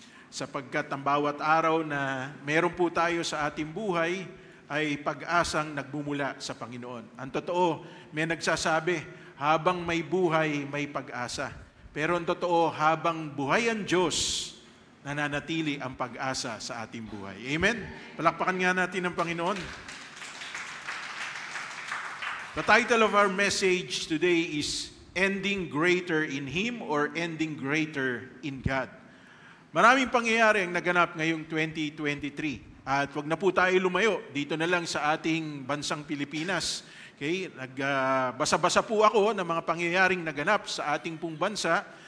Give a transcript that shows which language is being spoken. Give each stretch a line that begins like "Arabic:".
Filipino: Sapagkat ang bawat araw na meron po tayo sa ating buhay ay pag-asang nagbumula sa Panginoon. Ang totoo, may nagsasabi, habang may buhay, may pag-asa. Pero ang totoo, habang buhay ang Diyos, nananatili ang pag-asa sa ating buhay. Amen? Palakpakan nga natin ang Panginoon.
English: The title of our message today is Ending Greater in Him or Ending Greater in God.
Filipino: Maraming pangyayari ang naganap ngayong 2023. At wag na po tayo lumayo. Dito na lang sa ating bansang Pilipinas. Okay? Basa-basa po ako ng mga pangyayaring naganap sa ating pong bansa.